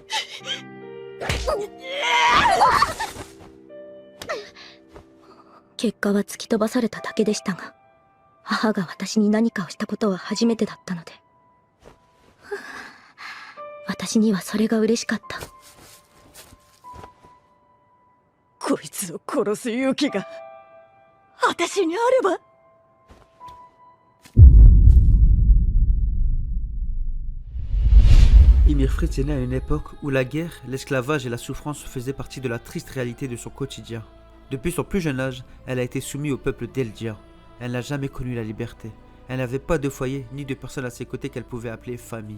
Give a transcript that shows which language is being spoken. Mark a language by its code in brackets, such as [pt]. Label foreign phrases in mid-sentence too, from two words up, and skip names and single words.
[ja] 結果は突き飛ばされただけでしたが、母が私に何かをしたことは初めてだったので、私にはそれが嬉しかった。こいつを殺す勇気が私にあれば。 [fr] Ymir Fritz est né à une époque où la guerre, l'esclavage et la souffrance faisaient partie de la triste réalité de son quotidien. Depuis son plus jeune âge, elle a été soumise au peuple d'Eldia. Elle n'a jamais connu la liberté. Elle n'avait pas de foyer ni de personne à ses côtés qu'elle pouvait appeler famille.